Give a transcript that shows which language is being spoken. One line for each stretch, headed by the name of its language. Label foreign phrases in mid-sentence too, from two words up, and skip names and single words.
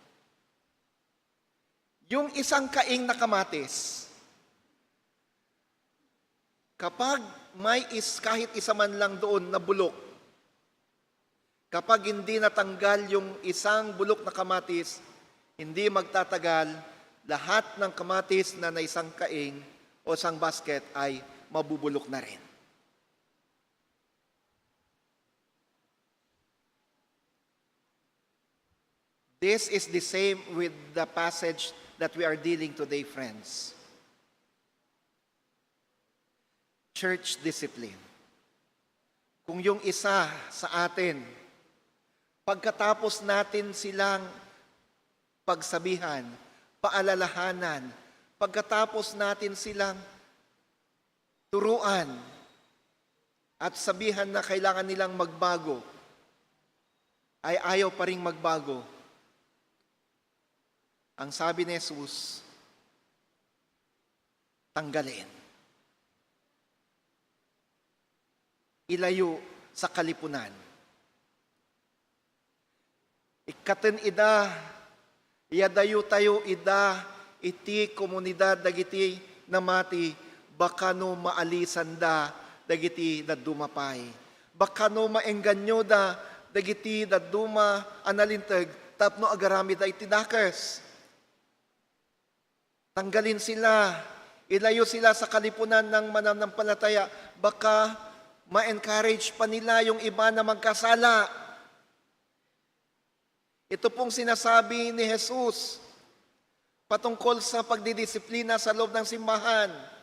Filipino: Yung isang kaing na kamatis, kapag may kahit isa man lang doon na bulok, kapag hindi natanggal yung isang bulok na kamatis, hindi magtatagal, lahat ng kamatis na isang kaing o isang basket ay mabubulok na rin.
English: This is the same with the passage that we are dealing today, friends. Church discipline.
Filipino: Kung yung isa sa atin, pagkatapos natin silang pagsabihan, paalalahanan, pagkatapos natin silang turuan at sabihan na kailangan nilang magbago, ay ayaw pa ring magbago. Ang sabi ni Jesus, tanggalin. Ilayo sa kalipunan.
Iloko: Ikaten ida, yadayo tayo ida, iti komunidad dagiti namati, baka no maalisan da, dagiti na dumapay. Baka no maengganyo da, dagiti na duma analintag, tapno agarami da iti dakers.
Filipino: Tanggalin sila, ilayo sila sa kalipunan ng mananampalataya, baka ma-encourage pa nila yung iba na magkasala. Ito pong sinasabi ni Jesus patungkol sa pagdidisiplina sa loob ng simbahan.